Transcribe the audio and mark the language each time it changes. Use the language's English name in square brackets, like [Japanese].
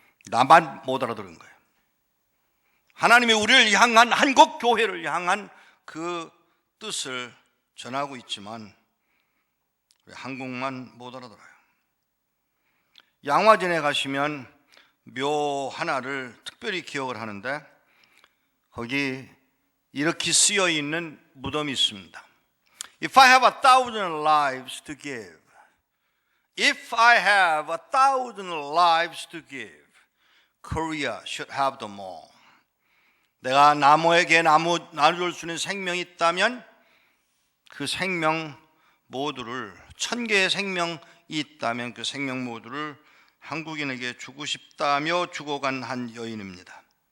[Korean] 나만 못 알아들은 거예요. 하나님이 우리를 향한 한국 교회를 향한 그 뜻을 전하고 있지만 한국만 못 알아들어요. 양화진에 가시면 묘 하나를 특별히 기억을 하는데 거기 이렇게 쓰여 있는 무덤이 있습니다. [English] If I have 1,000 lives to give, if I have 1,000 lives to give, Korea should have them all. [Korean] 내가 나무에게 나눠줄 수 있는 생명이 있다면 그 생명 모두를 1000개의 생명이 있다면 그 생명 모두를 한국인에게 주고 싶다며 죽어간 한 여인입니다.